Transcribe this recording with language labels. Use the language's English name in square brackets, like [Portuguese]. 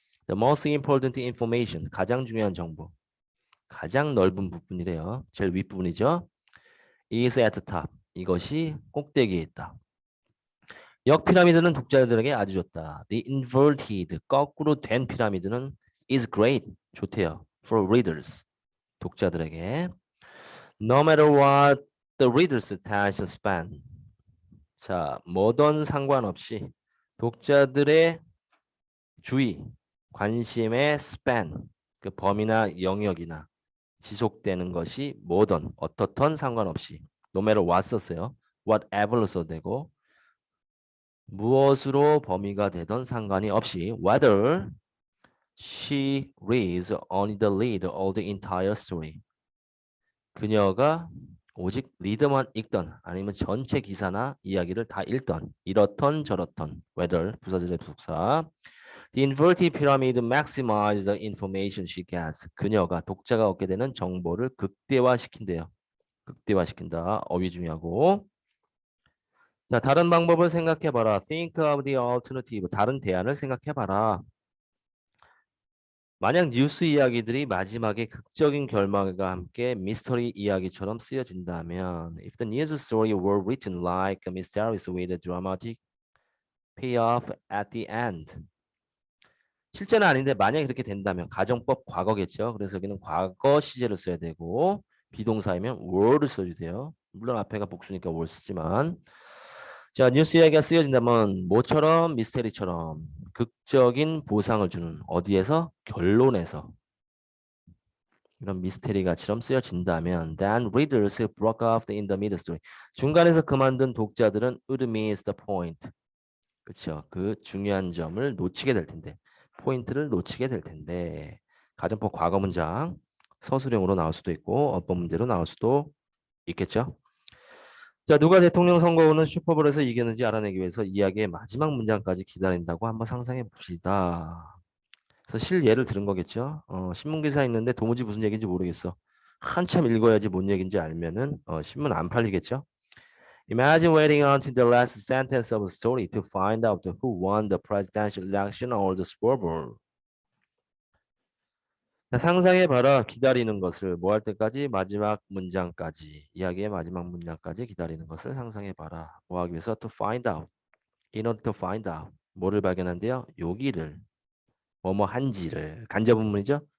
[English] The most important information. [Korean] 가장 중요한 정보. 가장 넓은 부분이래요. 제일 윗부분이죠. [English] is at the top. [Korean] 이것이 꼭대기에 있다. 역 피라미드는 독자들에게 아주 좋다. [English] The inverted, [Korean] 거꾸로 된 피라미드는 [English] is great, [Korean] 좋대요. [English] For readers, [Korean] 독자들에게. [English] No matter what the reader's attention span. [Korean] 자, 뭐든 상관없이 독자들의 주의, 관심의 span, 그 범위나 영역이나 지속되는 것이 뭐든 어떻든 상관없이 [English] no matter what [Korean] 썼어요. whatever로 써도 되고 무엇으로 범위가 되던 상관이 없이 [English] whether she reads only the lead or the entire story. [Korean] 그녀가 오직 리드만 읽던 아니면 전체 기사나 이야기를 다 읽던 이렇던 저렇던 whether 부사절의 부사. [English] The inverted pyramid maximizes the information she gets. [Korean] 그녀가 독자가 얻게 되는 정보를 극대화시킨대요. 극대화시킨다. 어휘 중요하고. 자, 다른 방법을 생각해봐라. [English] Think of the alternative. [Korean] 다른 대안을 생각해봐라. 만약 뉴스 이야기들이 마지막에 극적인 결말과 함께 미스터리 이야기처럼 쓰여진다면 [English] If the news story were written like a mysterious with a dramatic payoff at the end. [Korean] 실제는 아닌데 만약에 그렇게 된다면 가정법 과거겠죠. 그래서 여기는 과거 시제를 써야 되고 비동사이면 were를 써야 돼요. 물론 앞에가 복수니까 were 쓰지만 자, 뉴스 이야기가 쓰여진다면 뭐처럼 미스테리처럼 극적인 보상을 주는 어디에서? 결론에서 이런 미스테리 가처럼 쓰여진다면 [English] then readers broke off in the middle story. [Korean] 중간에서 그만둔 독자들은 [English] would miss the point. [Korean] 그렇죠. 그 중요한 점을 놓치게 될 텐데 포인트를 놓치게 될 텐데 가정법 과거 문장 서술형으로 나올 수도 있고 어법 문제로 나올 수도 있겠죠. 자, 누가 대통령 선거운은 슈퍼볼에서 이겼는지 알아내기 위해서 이야기의 마지막 문장까지 기다린다고 한번 상상해 봅시다. 그래서 실예를 들은 거겠죠. 신문 기사 있는데 도무지 무슨 얘기인지 모르겠어. 한참 읽어야지 뭔 얘기인지 알면은 신문 안 팔리겠죠. [English] Imagine waiting until the last sentence of the story to find out who won the presidential election or the Super Bowl. [Korean] 자, 상상해봐라. 기다리는 것을 뭐 할 때까지? 마지막 문장까지. 이야기의 마지막 문장까지 기다리는 것을 상상해봐라. 뭐 하기 위해서? [English] To find out. In order to find out. [Korean] 뭐를 발견한대요? 여기를. 뭐뭐 한지를. 간접문문이죠.